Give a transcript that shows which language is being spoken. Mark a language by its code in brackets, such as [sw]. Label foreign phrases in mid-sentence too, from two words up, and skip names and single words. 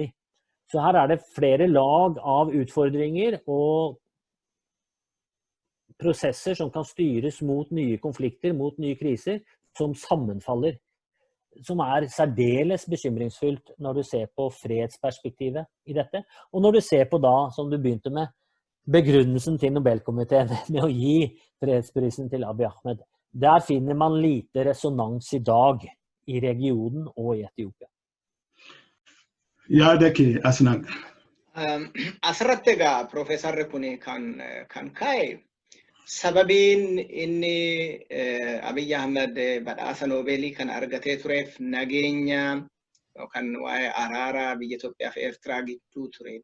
[no] Så her det flere lag av utfordringer og prosesser som kan styres mot nye konflikter, mot nye kriser, som sammenfaller, som særdeles bekymringsfullt når du ser på fredsperspektivet i dette, og når du ser på da, som du begynte med, begrunnelsen til Nobelkomiteen med å gi fredsprisen til Abiy Ahmed. Der finner man lite resonans i dag i regionen og i Etiopia. Yaadake asnaq. [om] Asirratti egaa Profeesarri kun kan kaa'e sababiin inni Abiy Ahmed badhaasa Noobeelii kan argatee tureef nageenya yookaan waa'ee araara biyya Itoophiyaa fi Eertiraa gidduu ture.